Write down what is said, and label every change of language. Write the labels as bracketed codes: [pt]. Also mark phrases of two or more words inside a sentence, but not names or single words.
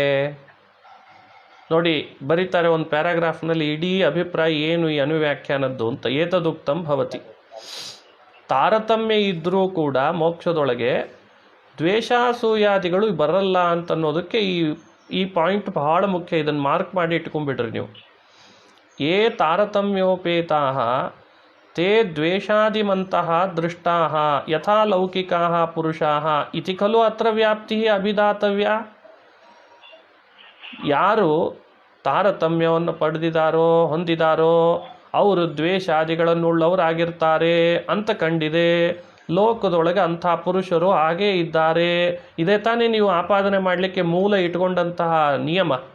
[kn] ನೋಡಿ, ಬರೀತಾರೆ ಒಂದು ಪ್ಯಾರಾಗ್ರಾಫ್ನಲ್ಲಿ ಇಡೀ ಅಭಿಪ್ರಾಯ ಏನು ಈ ಅನುವ್ಯಾಖ್ಯಾನದ್ದು ಅಂತ. [sa] ಏತದುಕ್ತಂ ಭವತಿ, [kn] ತಾರತಮ್ಯ ಇದ್ದರೂ ಕೂಡ ಮೋಕ್ಷದೊಳಗೆ ದ್ವೇಷಾಸೂಯಾದಿಗಳು ಬರಲ್ಲ ಅಂತನ್ನೋದಕ್ಕೆ ಈ ಪಾಯಿಂಟ್ ಬಹಳ ಮುಖ್ಯ. ಇದನ್ನು ಮಾರ್ಕ್ ಮಾಡಿ ಇಟ್ಕೊಂಡ್ಬಿಡ್ರಿ ನೀವು. [sa] ಯೇ ತಾರತಮ್ಯೋಪೇತಾಃ ತೇ ದ್ವೇಷಾದಿಮಂತಃ ದೃಷ್ಟಾಃ ಯಥಾ ಲೌಕಿಕಾಃ ಪುರುಷಾಃ ಇತಿ ಖಲು ಅತ್ರ ವ್ಯಾಪ್ತಿ ಅಭಿದಾತವ್ಯ. [kn] ಯಾರು ತಾರತಮ್ಯವನ್ನು ಹೊಂದಿದಾರೋ ಅವರು ದ್ವೇಷಾದಿಗಳನ್ನುಳ್ಳವರಾಗಿರ್ತಾರೆ ಅಂತ ಕಂಡಿದೆ. ಲೋಕದೊಳಗೆ ಅಂಥ ಪುರುಷರು ಹಾಗೇ ಇದ್ದಾರೆ. ಇದೇ ತಾನೇ ನೀವು ಆಪಾದನೆ ಮಾಡಲಿಕ್ಕೆ ಮೂಲ ಇಟ್ಕೊಂಡಂತಹ ನಿಯಮ.